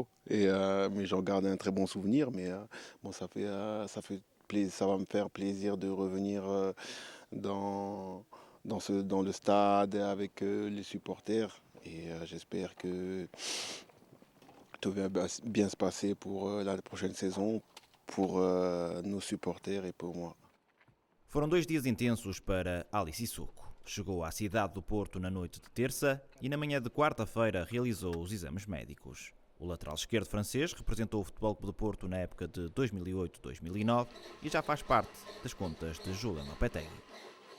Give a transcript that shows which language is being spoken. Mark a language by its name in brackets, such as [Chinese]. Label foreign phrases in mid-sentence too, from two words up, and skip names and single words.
[French] Mais j'en garde un très bon souvenir. Mais bon, ça va me faire plaisir de revenir dans, dans le stade avec les supporters. Et j'espère que tout va bien se passer pour la prochaine saison, pour nos supporters et pour moi. [Portuguese] Foram 2 dias intensos para Ali Sissoko. Chegou à cidade do Porto na noite de terça e na manhã de quarta-feira realizou os exames médicos. O lateral esquerdo francês representou o Futebol Clube do Porto na época de 2008-2009 e já faz parte das contas de Julen Lopetegui.